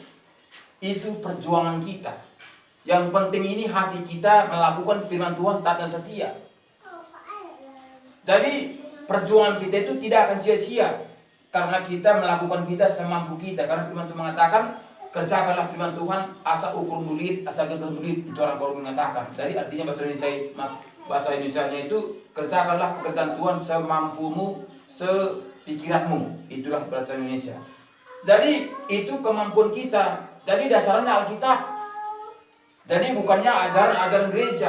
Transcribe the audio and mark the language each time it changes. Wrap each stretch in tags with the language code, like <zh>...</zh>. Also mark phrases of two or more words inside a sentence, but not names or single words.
<id>Itu perjuangan kita. Yang penting ini hati kita melakukan firman Tuhan taat dan setia. Jadi perjuangan kita itu tidak akan sia-sia karena kita melakukan kita semampu kita. Karena firman Tuhan mengatakan kerjakanlah firman Tuhan</id> <btx>asa ukur dulit, asa gegah dulit,</btx> <id>itu orang baru mengatakan. Jadi artinya bahasa Indonesianya itu kerjakanlah pekerjaan Tuhan semampumu, sepikiranmu. Itulah bahasa Indonesia. Jadi itu kemampuan kita. Jadi dasarnya Alkitab. Jadi bukannya ajaran-ajaran gereja.</id>